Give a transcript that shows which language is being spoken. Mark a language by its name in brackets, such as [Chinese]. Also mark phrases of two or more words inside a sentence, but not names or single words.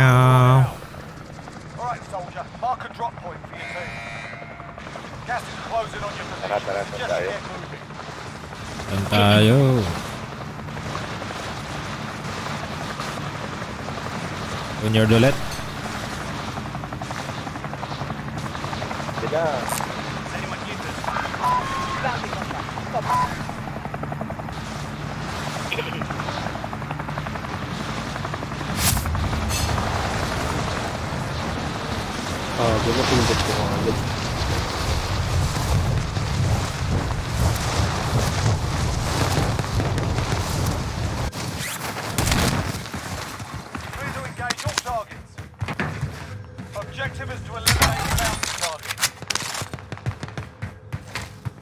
[English] Alright, soldier. Mark a drop point for your team. Gas is closing on your [Filipino] Tara, [English] position. [Filipino] tara, [English] Just [Filipino] tayo. [English] get moving. [Filipino] Saan tayo? Junior Dulet? Sige. [English] Anyone need this? [Filipino] Pinapindot ko mga agad. [English] Clear to engage all targets. Objective is to eliminate the bounty target.